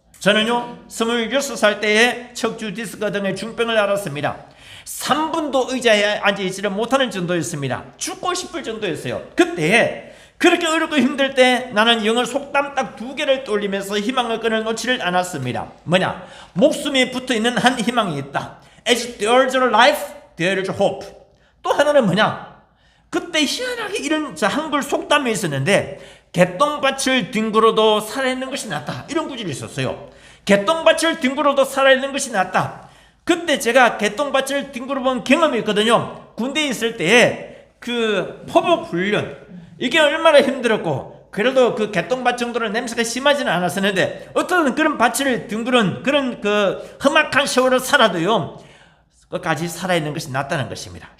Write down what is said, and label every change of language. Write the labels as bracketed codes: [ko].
[ko] 저는요 26살 때에 척추 디스크 등의 중병을 앓았습니다. 3분도 의자에 앉아있지를 못하는 정도였습니다. 죽고 싶을 정도였어요. 그때 그렇게 어렵고 힘들 때 나는 영어 속담 딱 2개를 떠올리면서 희망의 끈을 놓지를 않았습니다. 뭐냐? 목숨이 붙어있는 한 희망이 있다. [en] As there's a life, there's hope. [ko] 또 하나는 뭐냐? 그때 희한하게 이런 한글 속담이 있었는데 개똥밭을 뒹굴어도 살아있는 것이 낫다, 이런 구절이 있었어요. 개똥밭을 뒹굴어도 살아있는 것이 낫다. 그때 제가 개똥밭을 뒹굴어 본 경험이 있거든요. 군대에 있을 때에 그 포복훈련, 이게 얼마나 힘들었고, 그래도 그 개똥밭 정도로 냄새가 심하지는 않았었는데, 어떤 그런 밭을 뒹굴은 그런 그 험악한 세월을 살아도요, 끝까지 살아있는 것이 낫다는 것입니다.